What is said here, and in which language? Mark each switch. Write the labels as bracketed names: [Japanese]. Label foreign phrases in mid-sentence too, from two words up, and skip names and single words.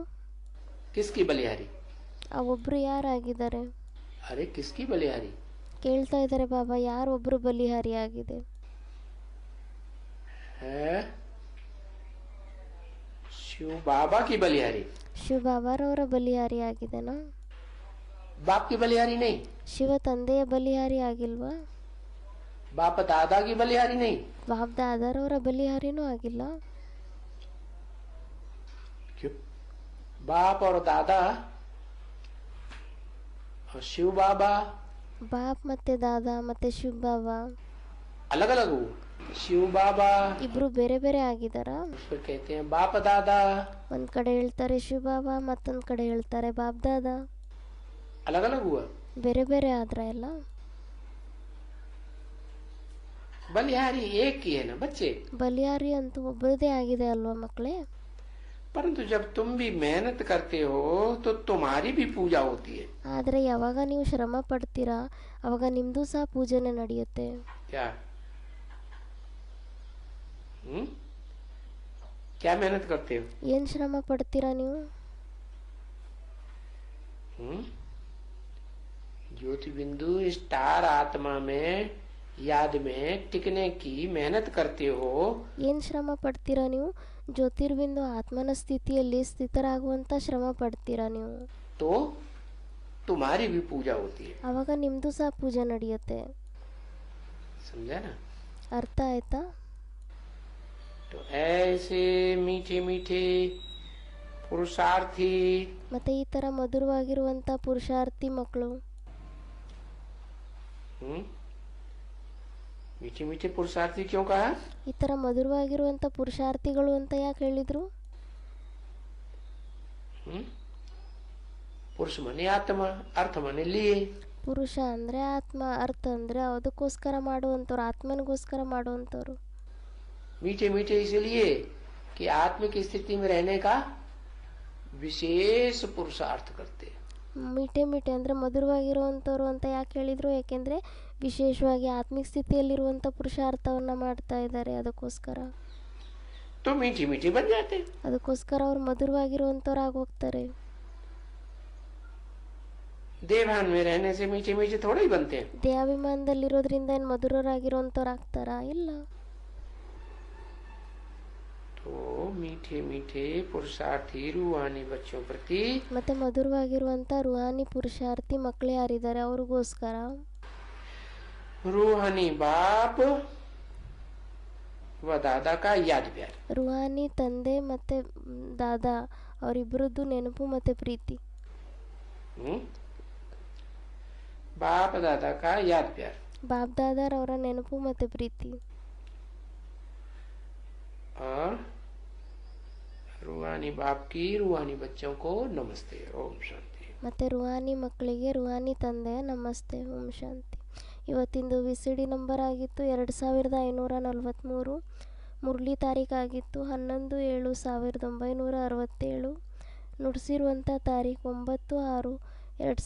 [Hindi] किसकी बलिहारी? [Kannada] ಆ ಒಬ್ರು ಯಾರಾಗಿದ್ದಾರೆ? [Hindi] अरे किसकी बलिहारी? [Kannada] ಕೇಳ್ತಾ ಇದ್ದಾರೆ ಬಾಬಾ, ಯಾರೊಬ್ರು ಬಲಿಹಾರಿ ಆಗಿದೆ? [Hindi] है शिव बाबा की बलिहारी. [Kannada] ಶಿವ ಬಾಬಾರವರ ಬಲಿಹಾರಿ ಆಗಿದೆನಾ? [Hindi] बाप की बलिहारी नहीं. [Kannada] ಶಿವ ತಂದೆಯ ಬಲಿಹಾರಿ ಆಗಿಲ್ವಾ? [Hindi] बाप दादा की बलिहारी नहीं. [Kannada] ಬಾಪ್ ದಾದಾರವರ ಬಲಿಹಾರಿನೂ ಆಗಿಲ್ಲ. [Hindi] क्यों? बाप और दादा और शिव बाबा [Kannada] ಬಾಪ್ ಮತ್ತೆ ದಾದಾ ಮತ್ತೆ ಶಿವ ಬಾಬಾ [Hindi] अलग अलग हुए. शिव बाबा [Kannada] ಇಬ್ರು ಬೇರೆ ಬೇರೆ ಆಗಿದಾರ. [Hindi] फिर कहते हैं बाप दादा. [Kannada] ಒಂದ್ ಕಡೆ ಹೇಳ್ತಾರೆ ಶಿವ ಬಾಬಾ, ಮತ್ತೊಂದ್ ಕಡೆ ಹೇಳ್ತಾರೆ ಬಾಪ್ ದಾದಾ. [Hindi] अलग अलग हुआ. [Kannada] ಬೇರೆ ಬೇರೆ ಆದ್ರ ಎಲ್ಲ. [Hindi] बलिहारी एक की है ना बच्चे. [Kannada] ಬಲಿಹಾರಿ ಅಂತೂ ಒಬ್ಬರದೇ ಆಗಿದೆ ಅಲ್ವಾ ಮಕ್ಕಳೇ. [Hindi] परंतु जब तुम भी मेहनत करते हो तो तुम्हारी भी पूजा होती है. [Kannada] ಆದ್ರೆ ಯಾವಾಗ ನೀವು ಶ್ರಮ ಪಡ್ತೀರಾ ಅವಾಗ ನಿಮ್ದು ಸಹ ಪೂಜನೆ ನಡೆಯುತ್ತೆ. [Hindi] क्या? क्या मेहनत करते हो? [Kannada] ಏನ್ ಶ್ರಮ ಪಡ್ತೀರಾ ನೀವು? [Hindi] ज्योति बिंदु स्टार आत्मा में याद में टिकने की मेहनत करते हो [Kannada] ಏನು ಶ್ರಮ ಪಡ್ತೀರಾ ನೀವು? ಜ್ಯೋತಿರ್ಬಿಂದು ಆತ್ಮನ ಸ್ಥಿತಿಯಲ್ಲಿ ಸ್ಥಿತರಾಗುವಂಥ ಶ್ರಮ ಪಡ್ತೀರಾ ನೀವು? [Hindi] तो तुम्हारी भी पूजा होती है। [Kannada] ಆವಾಗ ನಿಮ್ಮದು ಸಹ ಪೂಜೆ ನಡೆಯುತ್ತೆ. [Hindi] समझा ना? [Kannada] ಅರ್ಥ ಆಯ್ತಾ? [Hindi] तो ऐसे मीठे मीठे पुरुषार्थी [Kannada] ಮತ್ತೆ ಈ ಥರ ಮಧುರವಾಗಿರುವಂಥ ಪುರುಷಾರ್ಥಿ ಮಕ್ಕಳು. [Hindi] मीठे मीठे पुरुषार्थी क्यों कहा? [Kannada] ಈ ಥರ ಮಧುರವಾಗಿರುವಂಥ ಪುರುಷಾರ್ಥಿಗಳು ಅಂತ ಯಾಕೆ ಹೇಳಿದ್ರು? [Hindi] पुरुष मने आत्मा, अर्थ मने लिए। [Kannada] ಪುರುಷ ಅಂದರೆ ಆತ್ಮ, ಅರ್ಥ ಅಂದರೆ ಅದಕ್ಕೋಸ್ಕರ ಮಾಡುವಂಥವ್ರು, ಆತ್ಮನಿಗೋಸ್ಕರ ಮಾಡುವಂಥವ್ರು. [Hindi] मीठे मीठे इसलिए कि आत्म की स्थिति में रहने का विशेष पुरुषार्थ करते। मीठे मीठे [Kannada] ಅಂದರೆ ಮಧುರವಾಗಿರುವಂಥವ್ರು ಅಂತ ಯಾಕೆ ಹೇಳಿದರು? ಯಾಕೆಂದರೆ ವಿಶೇಷವಾಗಿ ಆತ್ಮಿಕ ಸ್ಥಿತಿಯಲ್ಲಿರುವಂಥ ಪುರುಷಾರ್ಥವನ್ನು ಮಾಡ್ತಾ ಇದ್ದಾರೆ, ಅದಕ್ಕೋಸ್ಕರ. [Hindi] तो मीठी मीठी बन जाते। [Kannada] ಅದಕ್ಕೋಸ್ಕರ ಅವ್ರು ಮಧುರವಾಗಿರುವಂಥವ್ರು ಆಗೋಗ್ತಾರೆ. [Hindi] देवान में रहने से मीठे मीठे थोड़े ही बनते हैं। [Kannada] ದೇಹಾಭಿಮಾನದಲ್ಲಿರೋದ್ರಿಂದ ಏನು ಮಧುರರಾಗಿರುವಂಥವ್ರು ಆಗ್ತಾರಾ? ಇಲ್ಲ. [Hindi] तो मीठे मीठे पुरुषार्थी रूहानी बच्चों प्रति [Kannada] ಮತ್ತೆ ಮಧುರವಾಗಿರುವಂಥ ರುಹಾನಿ ಪುರುಷಾರ್ಥಿ ಮಕ್ಕಳು ಯಾರಿದ್ದಾರೆ ಅವ್ರಿಗೋಸ್ಕರ [Hindi] रूहानी बाप व दादा का याद प्यार। [Kannada] ರುಹಾನಿ ತಂದೆ ಮತ್ತೆ ದಾದಾ ಅವರಿಬ್ಬರದ್ದು ನೆನಪು ಮತ್ತೆ ಪ್ರೀತಿ. [Hindi] बाप दादा का याद प्यार। [Kannada] ಬಾಪ್ ದಾದಾರ್ ಅವರ ನೆನಪು ಮತ್ತೆ ಪ್ರೀತಿ. [Hindi] और रूहानी बाप की रूहानी बच्चों को नमस्ते, ओम शांति। [Kannada] ಮತ್ತೆ ರುಹಾನಿ ಮಕ್ಕಳಿಗೆ ರುಹಾನಿ ತಂದೆ ನಮಸ್ತೆ, ಓಂ ಶಾಂತಿ. ಇವತ್ತಿಂದು VCD ನಂಬರ್ ಆಗಿತ್ತು 2543. ಮುರಳಿ ತಾರೀಕಾಗಿತ್ತು 11/7/1967. ನುಡಿಸಿರುವಂಥ ತಾರೀಕು 9/6/2018.